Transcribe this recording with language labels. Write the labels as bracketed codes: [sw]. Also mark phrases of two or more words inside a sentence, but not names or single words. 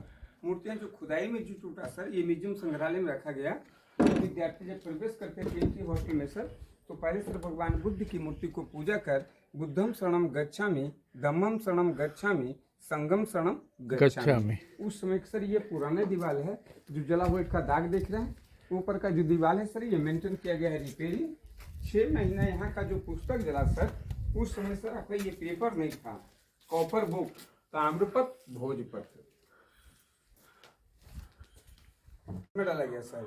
[hi] मूर्तियां जो खुदाई में जो टूटा सर ये म्यूजियम संग्रहालय में रखा गया। विद्यार्थी जब प्रवेश करते थे इनकी हॉस्टल में सर, तो पहले सर भगवान बुद्ध की मूर्ति को पूजा कर [pi] बुद्धम शरणम गच्छामि, धम्मम शरणम गच्छामि, संगम शरणम गच्छामि। [hi] उस समय सर ये पुराने दीवार है, जो जला हुआ का दाग देख रहे हैं। ऊपर का जो दीवार है सर ये मेंटेन किया गया है, रिपेयरिंग। 6 महीना यहाँ का जो पुस्तक जला सर, उस समय सर आपका ये पेपर नहीं था, [en] copper book, [hi] ताम्रपत्र, भोजपत्र में डाला गया सर।